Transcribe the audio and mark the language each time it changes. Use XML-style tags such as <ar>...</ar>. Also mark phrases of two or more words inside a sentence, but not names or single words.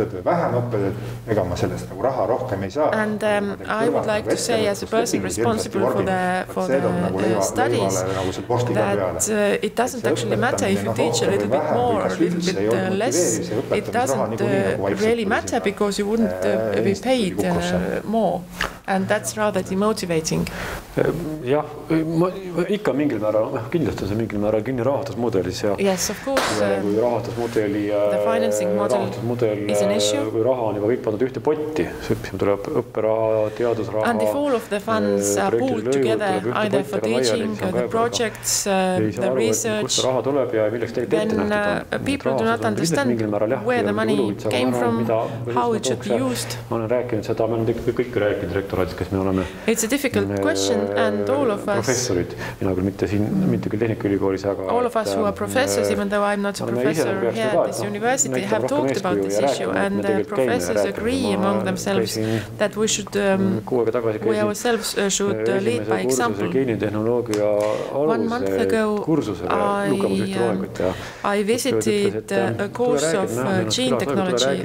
<en>And I would like to say, as a person responsible for the studies, that it doesn't actually matter if you teach a little bit more or a little bit less. It doesn't really matter because you wouldn't be paid more. And that's rather demotivating.</en> <et>Jah, ikka mingil määral, kindlasti see mingil määral kinni rahastusmudelis.</et> <en>Yes, of course.</en> <et>Kui rahastusmudeli kui raha on juba kõik pandud ühte potti, siis tuleb õpperaha, teadusraha,</et> <en>and if all of the funds are pooled together, either for teaching, the projects, the research, then people do not understand where the money came from, how it should be used.</en> <et>Ma olen rääkinud seda, me oleme kõik rääkinud rektoraadis, kes me oleme.</et> <en>It's a difficult question and all of us.</en> <et>Professorid, mina küll mitte küll Tehnikaülikoolis, aga</et> <en>all of us who are professors, even though I'm not a professor here at this university, have talked about this issue and the professors agree among themselves that we ourselves should lead by example. 1 month ago, I visited a course of gene technology.</en>